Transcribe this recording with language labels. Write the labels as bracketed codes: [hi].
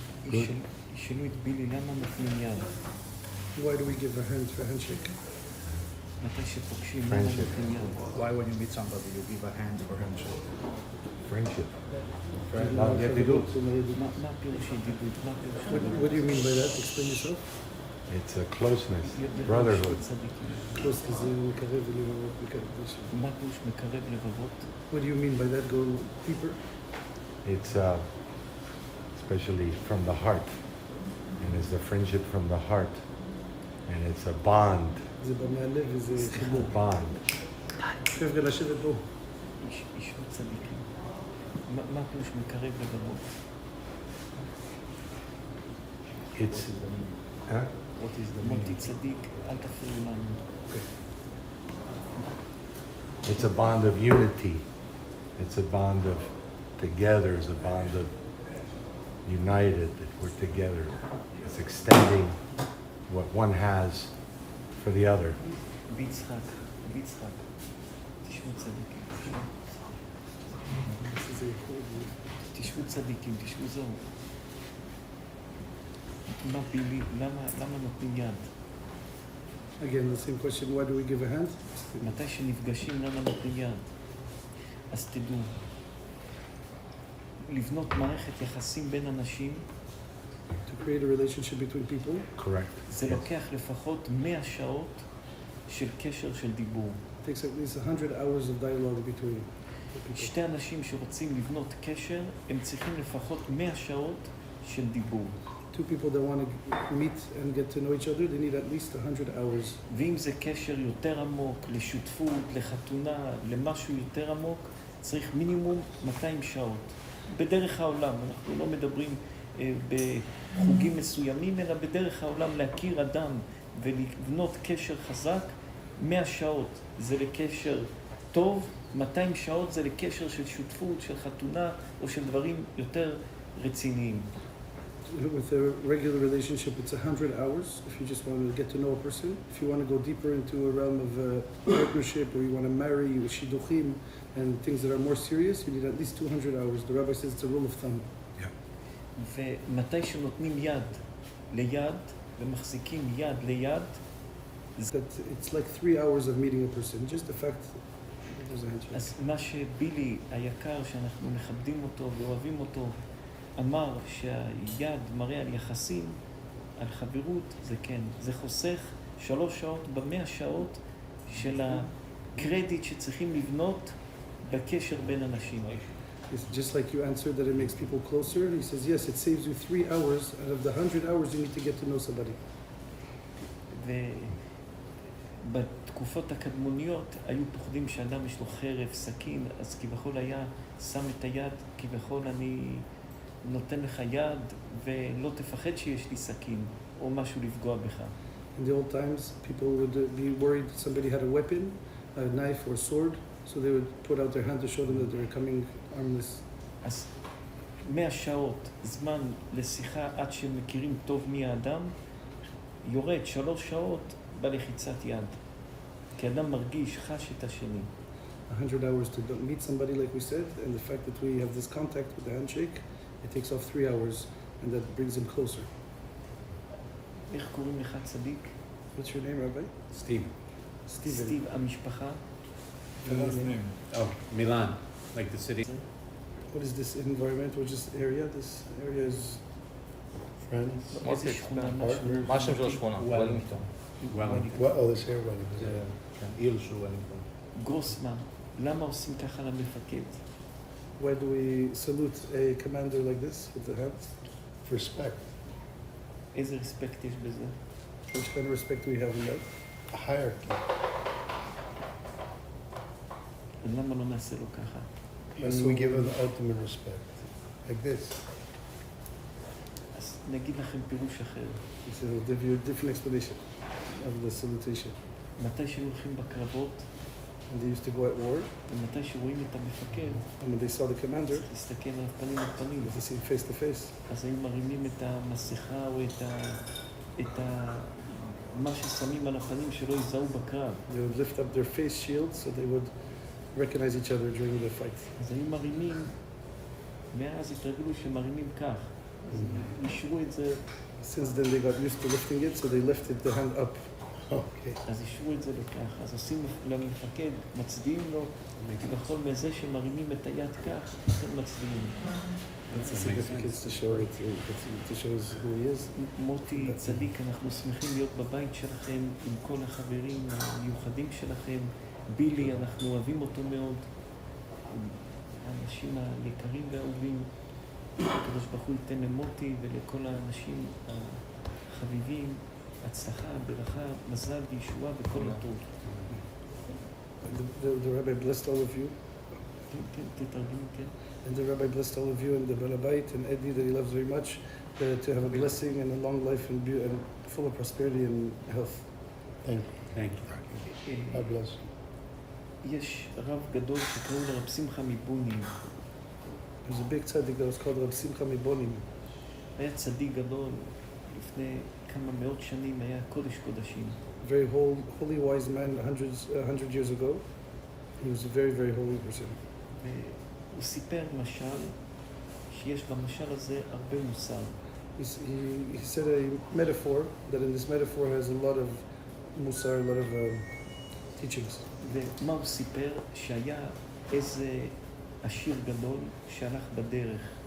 [he] ישאלו את בילי למה נותנים יד. [en] Why do we give a hand for handshake? [he] מתי שפוגשים למה נותנים יד. [en] Why when you meet somebody you give a hand for handshake? Friendship. [he] ידידות. מה הפירוש ידידות? [en] What do you mean by that? Explain yourself. It's a closeness, brotherhood. [he] Close כזה מקרב ולבבות מקרב. מה פירוש מקרב לבבות? [en] What do you mean by that? Go deeper. It's especially from the heart, and it's the friendship from the heart, and it's a bond. [he] זה בא מהלב וזה חיבור. [en] Bond. [he] חבר'ה לשבת בו. ישבו צדיקים. מה פירוש מקרב לבבות? [en] It's. Huh? [he] מותי צדיק, אל תפריעו לנו. [en] It's a bond of unity. It's a bond of together. It's a bond of united. We're together. It's extending what one has for the other. [he] ביצחק, תשבו צדיקים. תשבו צדיקים, תשבו זהו. מה בילי, למה נותנים יד? [en] Again, the same question. Why do we give a hand? [he] מתי שנפגשים למה נותנים יד? אז תדעו, לבנות מערכת יחסים בין אנשים, [en] To create a relationship between people. Correct. [he] זה לוקח לפחות 100 שעות של קשר של דיבור. [en] It takes at least 100 hours of dialogue between the people. [he] שתי אנשים שרוצים לבנות קשר, הם צריכים לפחות 100 שעות של דיבור. [en] Two people that want to meet and get to know each other, they need at least 100 hours. [he] ואם זה קשר יותר עמוק, לשותפות, לחתונה, למשהו יותר עמוק, צריך מינימום 200 שעות. בדרך העולם, אנחנו לא מדברים בחוגים מסוימים, אלא בדרך העולם להכיר אדם ולבנות קשר חזק, 100 שעות זה לקשר טוב, 200 שעות זה לקשר של שותפות, של חתונה או של דברים יותר רציניים. [en] With a regular relationship, it's 100 hours if you just want to get to know a person. If you want to go deeper into a realm of partnership, or you want to marry with shidduchim and things that are more serious, you need at least 200 hours. The rabbi says it's a rule of thumb. [he] ומתי שנותנים יד ליד ומחזיקים יד ליד, [en] That it's like 3 hours of meeting a person. Just the fact that there's a handshake. [he] אז מה שבילי היקר, שאנחנו מכבדים אותו ואוהבים אותו, אמר שהיד מראה על יחסים, על חברות, זה כן. זה חוסך 3 שעות ב100 שעות של הקרדיט שצריכים לבנות בקשר בין אנשים. [en] It's just like you answered that it makes people closer. He says, yes, it saves you 3 hours. Out of the 100 hours, you need to get to know somebody. [he] ובתקופות הקדמוניות היו פוחדים שאדם יש לו חרב, סכין, אז כביכול היה שם את היד, כביכול אני נותן לך יד ולא תפחד שיש לי סכין או משהו לפגוע בך. [en] In the old times, people would be worried that somebody had a weapon, a knife or sword, so they would put out their hand to show them that they were coming armless. [he] אז 100 שעות זמן לשיחה עד שמכירים טוב מי האדם, יורד 3 שעות בלחיצת יד. כי אדם מרגיש, חש את השני. [en] 100 hours to meet somebody, like we said, and the fact that we have this contact with the handshake, it takes off 3 hours, and that brings them closer. [he] איך קוראים לך צדיק? [en] What's your name, Rabbi? [he] סטיב. [en] Steven. [he] סטיב, המשפחה. [en] Oh, Milan, like the city. What is this environment? Which is area? This area is Friends? [he] איזה שכונה, [en] partners. [he] מה השם של השכונה? וולינגטון. [en] Well, oh, this here, Wellington. [he] עיר של וולינגטון. גרוסמן, למה עושים ככה למפקד? [en] why do we salute a commander like this with the hands? Respect. [he] איזה רספקט יש בזה? [en] Which kind of respect do we have in that? A hierarchy. [he] למה לא נעשה לו ככה? [en] And we give him the ultimate respect. Like this. [he] אז נגיד לכם פירוש אחר. [en] It's a different explanation of the salutation. [he] מתי שהולכים בקרבות, [en] When they used to go at war, [he] ומתי שרואים את המפקד, [en] and when they saw the commander, [he] צריך להסתכל על פנים על פנים. [en] they see him face to face. [he] אז היו מרימים את המסכה או מה ששמים על הפנים שלא יזהו בקרב. [en] They would lift up their face shields so they would recognize each other during the fight. [he] אז היו מרימים, מאז התרגלו שמרימים כך. אז אישרו את זה, [en] Since then they got used to lifting it, so they lifted the hand up. Okay. [he] אז אישרו את זה לכך. אז עושים למפקד, מצדיעים לו, ובכל מזה שמרימים את היד כך, הם מצדיעים. [en] That's the significance to show it, to show us who he is. [he] מוטי צדיק, אנחנו שמחים להיות בבית שלכם עם כל החברים המיוחדים שלכם. בילי, אנחנו אוהבים אותו מאוד. האנשים היקרים והאהובים. הקדוש ברוך הוא ייתן למוטי ולכל האנשים החביבים, הצלחה, ברכה, מזל וישועה וכל הטוב. [en] The rabbi blessed all of you, [he] תתרגמו, כן. [en] and the rabbi blessed all of you and the Balabait and Eddie that he loves very much, to have a blessing and a long life and full of prosperity and health. Thank Thank you. you. God bless you. [he] יש רב גדול שקראו לרב שמחה מבונים. [en] There's a big tzaddik that was called Rab Simcha Mibonim. [he] היה צדיק גדול, לפני כמה מאות שנים היה קודש קודשים. [en] Very holy, wise man, 100 years ago. He was a very, very holy person. [he] והוא סיפר משל, שיש במשל הזה הרבה מוסר. [en] He said a metaphor, that in this metaphor has a lot of musar, a lot of teachings. [he] ומה הוא סיפר? שהיה איזה עשיר גדול שהלך בדרך.